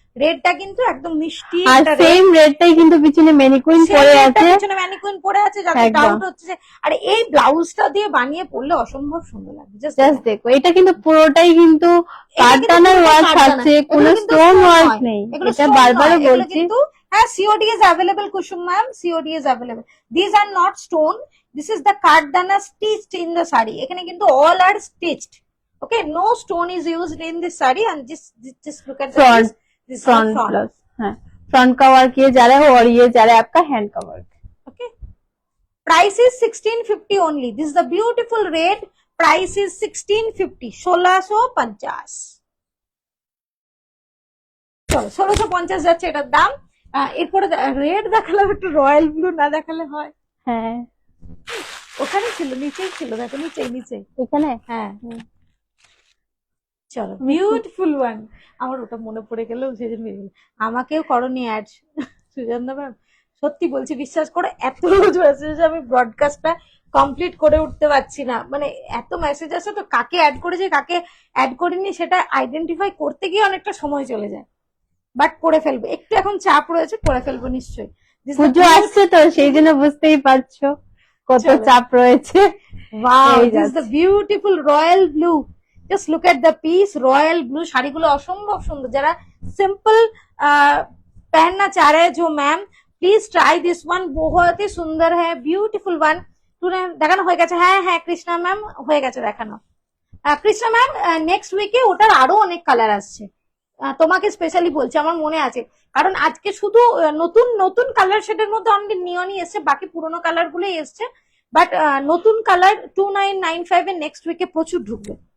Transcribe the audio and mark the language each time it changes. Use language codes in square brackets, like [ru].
[bn] রেডটা কিন্তু একদম মিষ্টি আর একটা সেম রেডটাই কিন্তু পিছনে ম্যানিকুইন পরে আছে, পিছনে ম্যানিকুইন পরে আছে, যাতে একদম। ডাউট হচ্ছে যে আর এই ব্লাউজটা দিয়ে বানিয়ে পরলে অসম্ভব সুন্দর লাগবে। জাস্ট দেখো, এটা কিন্তু পুরোটাই কিন্তু কাঠটানার ওয়ার্ক থাকছে, কোনো স্টোন ওয়ার্ক নেই, এটা বারবার বলছি। কিন্তু হ্যাঁ, [en] COD is available Kusum ma'am, COD is available. These are not stone, this is the কাঠদানা stitched in the saree. [bn] এখানে কিন্তু [en] all are stitched, okay, no stone is used in this saree. And just look at the Front, this [hi] front plus, हाँ front का work ये जा रहा है और ये जा रहा है आपका हैंड का work. [en] okay, price is 1650 only. This is the beautiful red, price is 1650, 1650। [bn] চলো 1650 যাচ্ছে এটার দাম। এরপরে রেড দেখালাম, একটু রয়্যাল ব্লু না দেখালে হয়? হ্যাঁ ওখানে ছিল, নিচেই ছিল, দেখো নিচে এখানে, হ্যাঁ চলো বিউটিফুল ওয়ান। আমার ওটা মনে পড়ে গেল, সেদিন বেরিয়ে গেল। আমাকেও করনি অ্যাড সুজন্দা ম্যাম, সত্যি বলছি, বিশ্বাস করো এত রোজ মেসেজ আমি ব্রডকাস্টটা কমপ্লিট করে উঠতে পারছি না, মানে এত মেসেজ আসে তো কাকে অ্যাড করেছে কাকে অ্যাড করিনি সেটা আইডেন্টিফাই করতে গিয়ে অনেকটা সময় চলে যায়, বাট করে ফেলবো, একটু এখন চাপ রয়েছে, করে ফেলবো নিশ্চয়ই। পুজো আসছে তো সেই জন্য বুঝতেই পারছো কত চাপ রয়েছে। [en] Wow, this is the beautiful royal blue. Just look at the piece, royal blue। [bn] শাড়িগুলো অসম্ভব সুন্দর। যারা সিম্পল [hi] पहनना चाह रहे हैं जो ma'am, [en] please try this one, [hi] बहुत ही सुंदर है, ब्यूटीफुल वन। [bn] তুলে দেখানো হয়ে গেছে? হ্যাঁ হ্যাঁ কৃষ্ণা ম্যাম হয়ে গেছে দেখানো। কৃষ্ণা ম্যাম নেক্সট উইকে ওটার আরো অনেক কালার আসছে, তোমাকে স্পেশালি বলছি, আমার মনে আছে, কারণ আজকে শুধু নতুন নতুন কালার শেডের মধ্যে অনেক নিয়নই এসছে, বাকি পুরোনো কালার গুলোই এসছে, বাট নতুন কালার 2995 এর নেক্সট উইকে প্রচুর ঢুকবে।